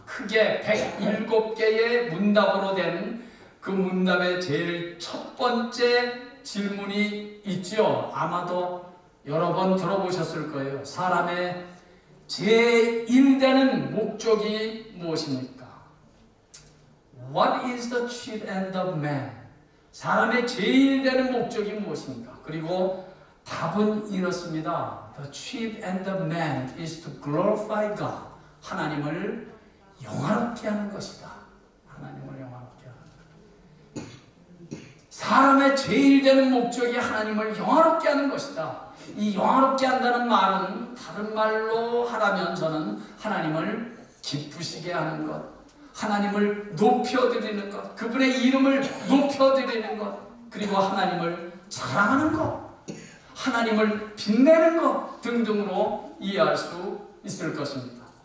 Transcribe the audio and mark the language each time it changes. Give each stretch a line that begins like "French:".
Korean: 크게 107개의 문답으로 된 그 문답의 제일 첫 번째 질문이 있죠. 아마도 여러 번 들어보셨을 거예요. 사람의 제1되는 목적이 무엇입니까?
English: What is the chief end of man?
Korean: 사람의 제1되는 목적이 무엇입니까? 그리고 답은 이렇습니다.
English: The chief end of man is to glorify God.
Korean: 하나님을 영화롭게 하는 것이다. 하나님을 영화롭게 하는 것. 사람의 제1되는 목적이 하나님을 영화롭게 하는 것이다. 이 영화롭게 한다는 말은 다른 말로 하라면 저는 하나님을 기쁘시게 하는 것, 하나님을 높여드리는 것, 그분의 이름을 높여드리는 것, 그리고 하나님을 사랑하는 것, 하나님을 빛내는 것 등등으로 이해할 수 있을 것입니다.